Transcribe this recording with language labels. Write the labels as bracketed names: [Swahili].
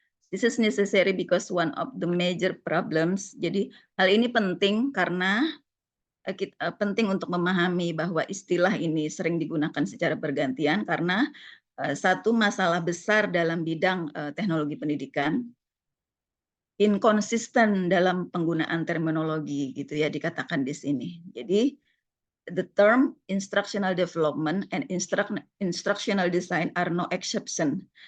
[English] This is necessary because one of the major problems. [Indonesian] Jadi hal ini penting karena penting untuk memahami bahwa istilah ini sering digunakan secara bergantian karena satu masalah besar dalam bidang teknologi pendidikan, inkonsisten dalam penggunaan terminologi gitu ya, dikatakan di sini. [English] Jadi the term instructional development and instructional design are no exception.